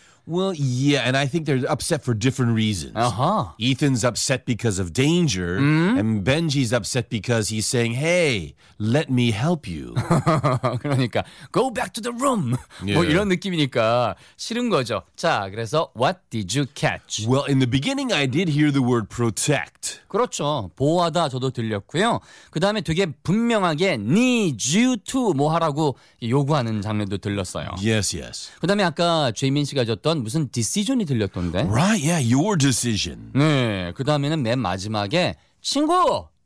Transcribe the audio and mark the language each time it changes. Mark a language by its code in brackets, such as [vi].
[en] Well, yeah, and I think they're upset for different reasons. Uh-huh. Ethan's upset because of danger, and Benji's upset because he's saying, hey, let me help you. [ko] 그러니까, [en] go back to the room. Yeah. [ko] 뭐 이런 느낌이니까 싫은 거죠. 자, 그래서 [en] what did you catch? Well, in the beginning, I did hear the word protect. [ko] 그렇죠. 보호하다 저도 들렸고요. 그 다음에 되게 분명하게 [en] need you to [ko] 뭐 하라고 요구하는 장면도 들렸어요. [en] Yes, yes. [ko] 그 다음에 아까 제이민 씨가 줬던 무슨 decision이 들렸던데 [en] Right, yeah, your decision [ko] 네, 그 다음에는 맨 마지막에 친구